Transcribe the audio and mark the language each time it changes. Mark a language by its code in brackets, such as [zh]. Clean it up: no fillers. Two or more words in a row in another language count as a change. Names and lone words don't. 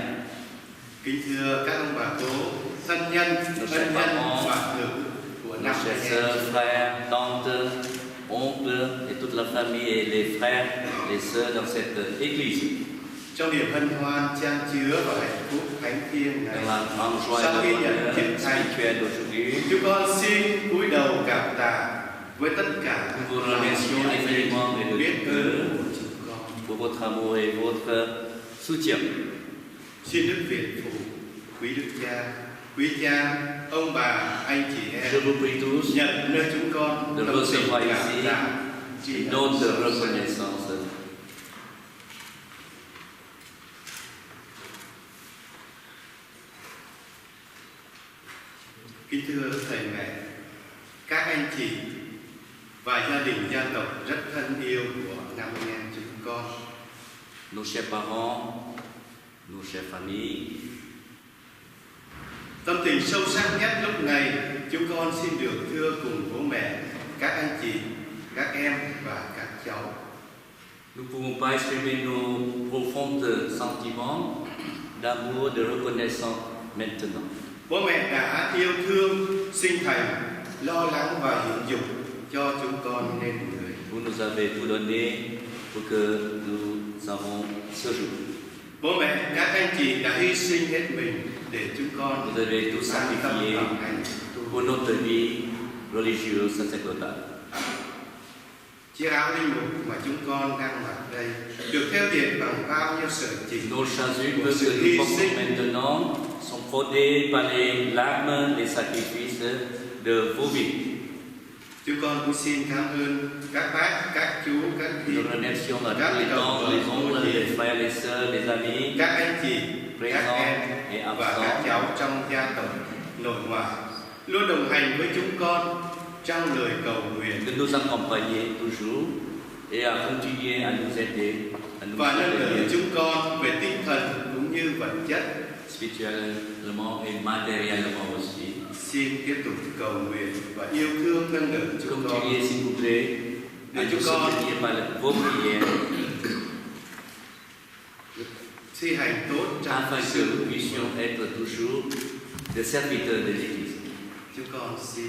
[vi] Kính thưa các ông bà cố, thân nhân, ân nhân, bạn hữu của [fr] Nos [vi] năm [fr] chers [vi] anh em. [fr] sœurs, frères, tantes, oncles et toute la famille et les frères, les sœurs dans cette église. [vi] Trong niềm hân hoan chan chứa và hạnh phúc thánh thiêng này, [fr] Dans la grande joie [vi] sau khi [fr] et le [vi] nhận [fr] bonheur [vi] chức thánh, [fr] spirituel d'aujourd'hui, [vi] chúng con xin cúi đầu cảm tạ với tất cả [fr] nous vous remercions infiniment et de [vi] biết [fr] tout [vi] ơn [fr] cœur [vi] của chúng con. [fr] pour votre amour et votre soutien. [vi] Xin Đức Việt Phụ, quý quý cha, ông bà, anh chị em, [fr] Je vous prie tous [vi] nhận nơi chúng con [fr] de [vi] tâm tình [fr] recevoir [vi] cảm [fr] ici [vi] tạ tri [fr] une [vi] ân [fr] note de [vi] sâu sắc. [fr] reconnaissance. [vi] Kính thưa thầy mẹ, các anh chị và gia đình gia tộc rất thân yêu của năm anh em chúng con. [fr] Nos chers parents, nos chers familles, [vi] Tâm tình sâu sắc nhất lúc này, chúng con xin được thưa cùng bố mẹ, các anh chị, các em và các cháu. [fr] nous ne pouvons pas exprimer nos profonds sentiments d'amour, de reconnaissance maintenant. [vi] Bố mẹ đã yêu thương, sinh thành, lo lắng và dưỡng dục cho chúng con nên người. [fr] Vous nous avez tout donné pour que nous avons ce jour. [vi] Bố mẹ, các anh chị đã hy sinh hết mình để chúng con [fr] Vous avez tout [vi] an tâm [fr] sacrifié [vi] học hành tu. [fr] pour notre vie religieuse sacerdotale. [vi] Chiếc áo linh mục mà chúng con đang mặc đây được theo điện bằng bao nhiêu sợi chỉ [fr] Nos chasubles [vi] của [fr] que [vi] sự [fr] nous [vi] hy [fr] portons [vi] sinh [fr] maintenant sont brodées par les larmes, les sacrifices de vos vies. [vi] Chúng con cũng xin cảm ơn các bác, các chú, các chị, [fr] Nous remercions à [vi] các [fr] tous les [vi] đồng [fr] oncles, les [vi] bào, [fr] oncles, les frères, les sœurs, les amis, [vi] các anh chị, các [fr] présents [vi] em [fr] et [vi] và các [fr] absents, [vi] cháu trong gia tộc nội ngoại luôn đồng hành với chúng con trong lời cầu nguyện [fr] de nous accompagner toujours et à continuer à nous aider, à nous [vi] và nâng đỡ [fr] soutenir [vi] chúng con về tinh thần cũng như vật chất. [fr] spirituellement et matériellement aussi. [vi] Xin tiếp tục cầu nguyện và yêu thương nâng đỡ chúng con [fr] Continuez s'il vous plaît à [vi] để [fr] nous [vi] chúng con [fr] soutenir par vos prières [vi] thi hành tốt trong [fr] afin que [vi] sự [fr] nous puissions être toujours des serviteurs de l'Église. [vi] chúng con xin.